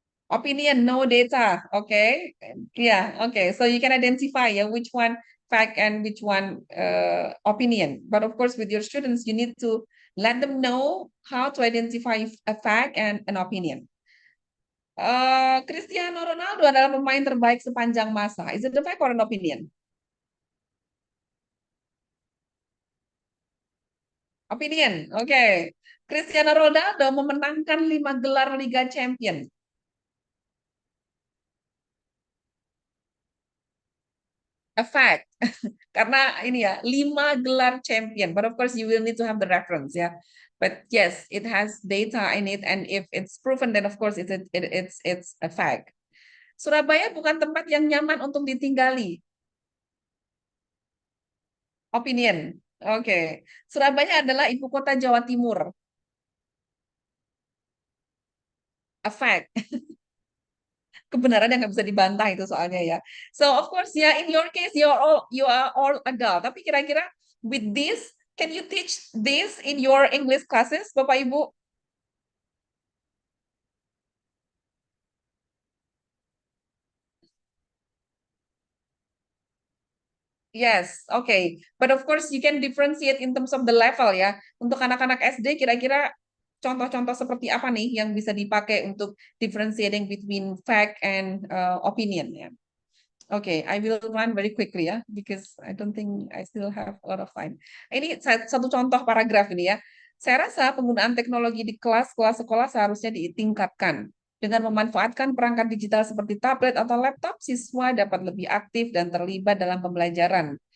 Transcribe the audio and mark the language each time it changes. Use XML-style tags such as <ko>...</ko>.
<en>Opinion, no data. Okay. Yeah. Okay. So you can identify which one fact and which one opinion. But of course, with your students, you need to let them know how to identify a fact and an opinion.</en> <id>Cristiano Ronaldo adalah pemain terbaik sepanjang masa.</id> <en>Is it a fact or an opinion? Opinion. Okay.</en> <id>Cristiano Ronaldo memenangkan 5 gelar Liga Champion.</id> <en>A fact.</en> <id>Karena ini ya, 5 gelar champion.</id> <en>But of course you will need to have the reference ya. But yes, it has data in it, and if it's proven, then of course it's a fact.</en> <id>Surabaya bukan tempat yang nyaman untuk ditinggali.</id> <en>Opinion. Oke.</en> <id>Surabaya adalah ibu kota Jawa Timur.</id> <en>A fact.</en> <id>Kebenaran yang nggak bisa dibantah itu soalnya ya.</id> <en>So of course ya, in your case you are all adult.</en> <id>Tapi kira-kira</id> <en>with this, can you teach this in your English classes, Bapak Ibu? Yes, okay. But of course you can differentiate in terms of the level ya.</en> <id>Untuk anak-anak SD kira-kira contoh-contoh seperti apa nih yang bisa dipakai untuk</id> <en>differentiating between fact and opinion</en> <id>ya.</id> <en>Okay, I will run very quickly ya, because I don't think I still have a lot of time.</en> <id>Ini satu contoh paragraf ini ya. Saya rasa penggunaan teknologi di kelas-kelas sekolah seharusnya ditingkatkan. Dengan memanfaatkan perangkat digital seperti tablet atau laptop, siswa dapat lebih aktif dan terlibat dalam pembelajaran.</id>